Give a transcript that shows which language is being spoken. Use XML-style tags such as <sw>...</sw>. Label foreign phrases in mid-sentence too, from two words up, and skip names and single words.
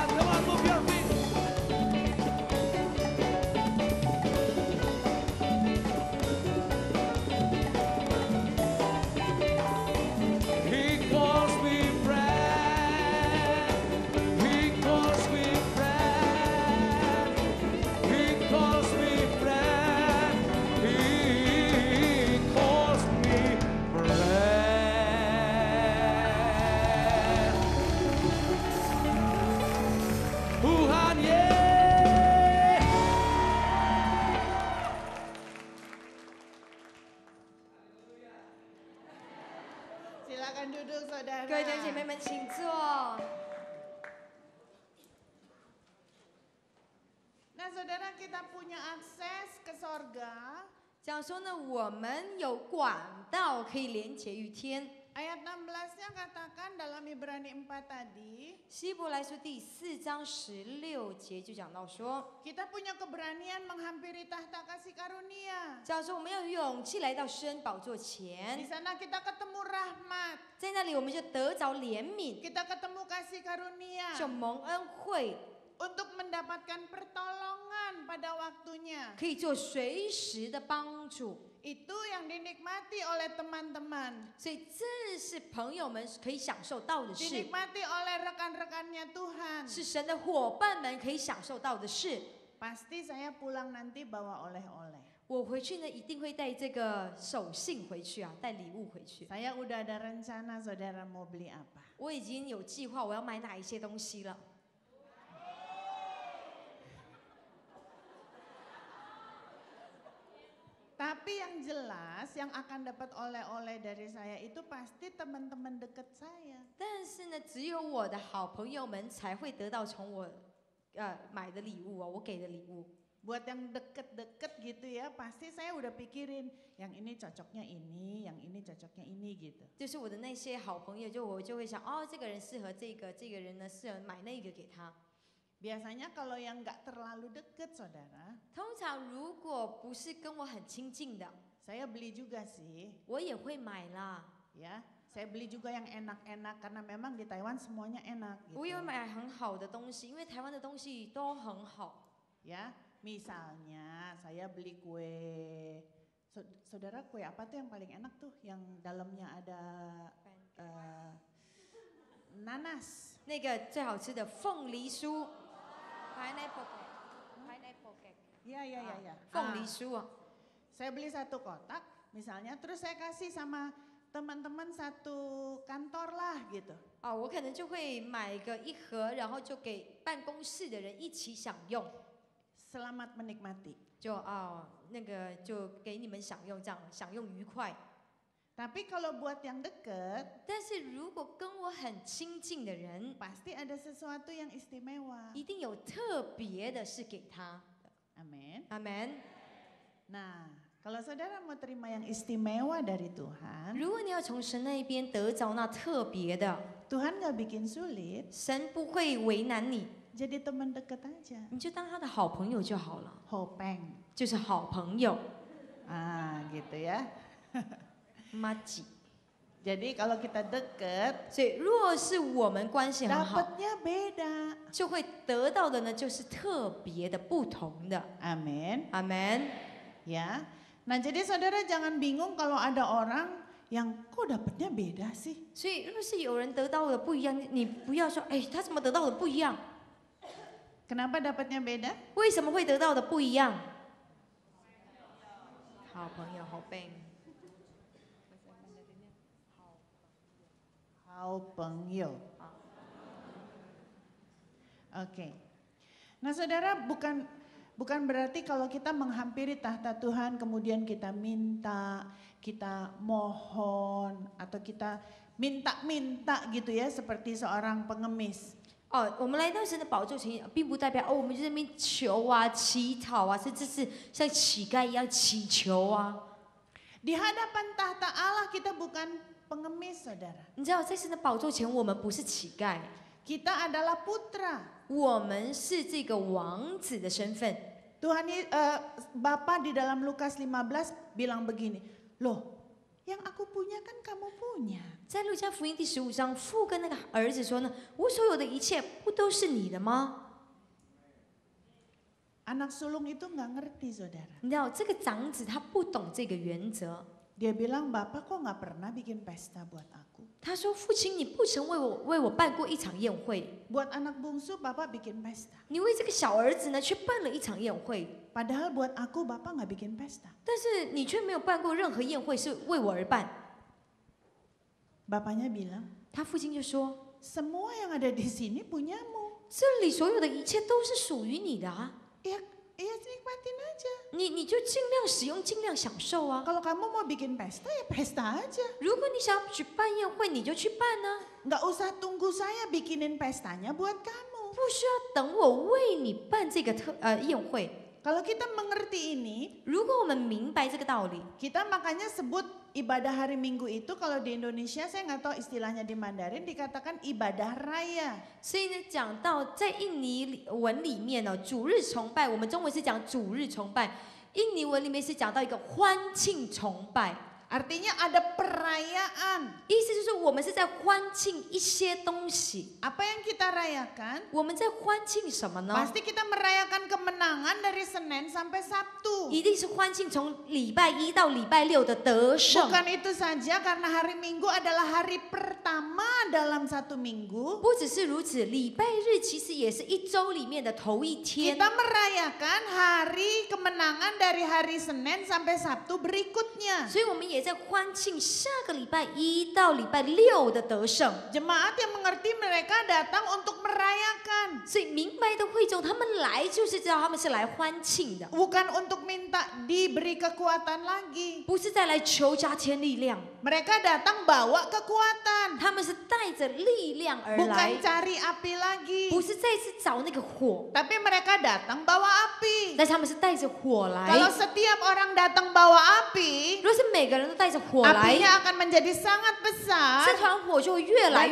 <en>Come on, move your feet. He calls me friend. He calls me friend. He calls me friend. He calls me friend.</en> <id>Tuhan, yeah. Silakan duduk saudara.</id> <zh>各位弟兄姐妹们，请坐。</zh> <id>Nah saudara kita punya akses ke sorga</id> <zh>讲说呢，我们有管道可以连结于天。</zh> <id>Ayat 16-nya katakan dalam Ibrani 4 tadi,</id> <zh>希伯来书第4章16节就讲到说，</zh> <id>kita punya keberanian menghampiri tahta kasih karunia.</id> <zh>讲说我们要有勇气来到施恩宝座</zh> <id>Di</id> <zh>前，</zh> <id>sana kita ketemu rahmat,</id> <zh>在那里我们就得着怜悯，</zh> <id>kita ketemu kasih karunia</id> <zh>就蒙恩惠，</zh> <id>untuk mendapatkan pertolongan pada waktunya.</id> <zh>可以做随时的帮助。</zh> <id>Itu yang dinikmati oleh teman-teman,</id> <zh>所以这是朋友们可以享受到的事，</zh> <id>dinikmati oleh rekan-rekannya Tuhan.</id> <zh>是神的伙伴们可以享受到的事。</zh> <id>Pasti saya pulang nanti bawa oleh-oleh.</id> <zh>我回去呢，一定会带这个手信回去啊，带礼物回去。</zh> <id>Saya udah ada rencana saudara mau beli apa.</id> <zh>我已经有计划，我要买哪一些东西了。</zh> <id>Tapi yang jelas yang akan dapat oleh-oleh dari saya itu pasti teman-teman dekat saya.</id> <zh>但是呢，只有我的好朋友们才会得到从我买的礼物啊，我给的礼物。</zh> <id>Buat yang deket-deket gitu ya, pasti saya udah pikirin yang ini cocoknya ini, yang ini cocoknya ini gitu.</id> <zh>就是我的那些好朋友，我就会想，哦，这个人适合这个，这个人呢适合买那个给他。</zh> <id>Biasanya kalau yang nggak terlalu deket saudara,</id> <zh>通常如果不是跟我很亲近的，</zh> <id>saya beli juga sih,</id> <zh>我也会买啦。</zh> <id>ya. Saya beli juga yang enak-enak karena memang di Taiwan semuanya enak</id> <zh>我也</zh> <id>gitu.</id> <zh>会买很好的东西，因为台湾的东西都很好。</zh> <id>Ya, misalnya saya beli kue, saudara kue apa tuh yang paling enak tuh? Yang dalamnya ada nanas.</id> <zh>那个最好吃的凤梨酥 ，</zh> <en>pineapple cake，</en> <id>Ya, ya, ya, ya.</id> <zh>凤梨酥啊。</zh> <id>Saya beli satu kotak, misalnya, terus saya kasih sama teman-teman satu kantor lah gitu.</id> <zh>啊，我可能就会买个一盒，然后就给办公室的人一起享用。</zh> <id>Selamat menikmati.</id> <zh>就那个就给你们享用，这样享用愉快。</zh> <id>Tapi kalau buat yang deket,</id> <zh>但是如果跟我很亲近的人，</zh> <id>pasti ada sesuatu yang istimewa.</id> <zh>一定有特别的是给他。</zh> <id>Amin.</id> <zh>阿门。</zh> <id>Nah, kalau saudara mau terima yang istimewa dari Tuhan,</id> <zh>如果你要从神那一边得着那特别的，</zh> <id>Tuhan gak bikin sulit,</id> <zh>神不会为难你，</zh> <id>jadi teman deket aja.</id> <zh>你就当他的好朋友就好了，</zh> <id>Hopeng.</id> <zh>就是好朋友。</zh> <id>Ah, gitu ya.</id> <zh>妈吉。</zh> <id>Jadi kalau kita deket,</id> <zh>所以若是我们关系很好，</zh> <id>dapatnya beda.</id> <zh>就会得到的呢，就是特别的、不同的。</zh> <id>Amin.</id> <zh>阿门。</zh> <id>Ya. Nah, jadi saudara jangan bingung kalau ada orang yang kok dapatnya beda sih.</id> <zh>所以，若是有人得到的不一样，你不要说，哎，他怎么得到的不一样？</zh> <id>Kenapa dapatnya beda?</id> <zh>为什么会得到的不一样？好朋友，好朋友。</zh> <id>Hao Oke. Nah, saudara bukan berarti kalau kita menghampiri tahta Tuhan kemudian kita minta, kita mohon atau kita minta-minta gitu ya seperti seorang pengemis.</id> <zh>哦，我们来到神的宝座前，并不代表哦，我们就在那边求啊、乞讨啊，甚至是像乞丐一样祈求啊。</zh> <id>Di hadapan tahta Allah kita bukan pengemis, saudara.</id> <zh>你知道，在神的宝座前，我们不是乞丐，</zh> <id>Kita adalah putra.</id> <zh>我们是这个王子的身份。</zh> <id>Tuhan Bapa di dalam Lukas 15 bilang begini, loh, yang aku punya kan kamu punya.</id> <zh>在路加福音第15章，父跟那个儿子说呢：“我所有的一切不都是你的吗？”</zh> <id>Anak sulung itu nggak ngerti, saudara.</id> <zh>你知道，这个长子他不懂这个原则。</zh> <id>Dia bilang, Bapak kok nggak pernah bikin pesta buat aku?</id> <zh>他说：“父亲，你不曾为我办过一场宴会，</zh> <id>Buat anak bungsu, Bapak bikin pesta.</id> <zh>你为这个小儿子呢去办了一场宴会，</zh> <id>Padahal buat aku, Bapak nggak bikin pesta.</id> <zh>但是你却没有办过任何宴会是为我而办。”</zh> <id>Bapaknya bilang,</id> <zh>他父亲就说</zh> <id>semua yang ada di sini punyamu. ：“</id> <zh>这里所有的一切都是属于你的啊，</zh> <id>Ya nikmatin aja.</id> <zh>你就尽量使用，尽量享受啊。</zh> <id>Kalau kamu mau bikin pesta, ya pesta aja.</id> <zh>如果你想要举办宴会，你就去办啊，</zh> <id>Nggak usah tunggu saya bikinin pestanya buat kamu.</id> <zh>不需要等我为你办这个宴会。”</zh> <id>Kalau kita mengerti ini,</id> <zh>如果我们明白这个道理，</zh> <id>kita makanya sebut ibadah hari Minggu itu kalau di Indonesia saya nggak tahu istilahnya di Mandarin dikatakan ibadah raya.</id> <zh>所以呢，讲到在印尼文里面呢，主日崇拜，我们中文是讲主日崇拜，印尼文里面是讲到一个欢庆崇拜，</zh> <id>Artinya ada perayaan.</id> <zh>意思就是我们是在欢庆一些东西。</zh> <id>Apa yang kita rayakan?</id> <zh>我们在欢庆什么呢？</zh> <id>Pasti kita merayakan kemenangan dari Senin sampai Sabtu.</id> <zh>一定是欢庆从礼拜一到礼拜六的得胜。</zh> <id>Bukan itu saja karena hari Minggu adalah hari pertama dalam satu minggu.</id> <zh>不只是如此，礼拜日其实也是一周里面的头一天。</zh> <id>Kita merayakan hari kemenangan dari hari Senin sampai Sabtu berikutnya.</id> <zh>所以我们也在欢庆下个礼拜一到礼拜六的得胜。</zh> <id>Jemaat yang mengerti mereka datang untuk merayakan.</id> <zh>所以明白的会众，他们来就是知道他们是来欢庆的，</zh> <id>Bukan untuk minta diberi kekuatan lagi.</id> <zh>不是再来求加添力量，</zh> <id>Mereka datang bawa kekuatan.</id> <zh>他们是带着力量而</zh> <id>Bukan</id> <zh>来，</zh> <id>cari api lagi.</id> <zh>不是再次找那个火，</zh> <id>Tapi mereka datang bawa api.</id> <zh>但是他们是带着火来。</zh> <id>Kalau setiap orang datang bawa api,</id> <zh>如果是每个人都带着火来，</zh> <id>apinya akan menjadi sangat besar.</id> <zh>这团火就会越来</zh>